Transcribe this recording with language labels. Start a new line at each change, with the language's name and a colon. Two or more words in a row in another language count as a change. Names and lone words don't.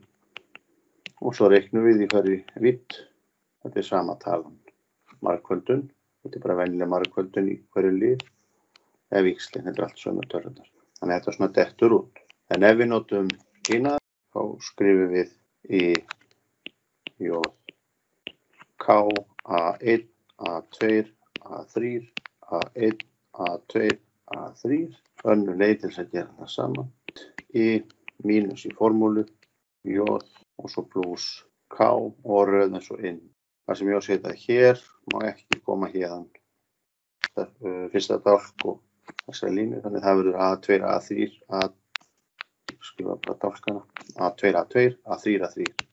Icelandic: Og svo reiknum við í hverju vitt. Þetta er sama talan. Margföldun. Þetta er bara venjuleg margföldun í hverju lið. Eða víxlin, þetta er allt sömu tölurnar. Þannig að þetta svona dettur út. En ef við notum hina, þá skrifum við I, J, K, A1, A2, A3, A1, A2, A3. Önnur leið til að gera það saman. I mínus í formúlu, J og svo pluss K og röðum svo inn. Það sem ég á að setja hér má ekki koma hérðan. Fyrsta dálk og þessa línu, þannig það verður A2, A3, skrifa bara dálkana, A2, A2, A3, A3.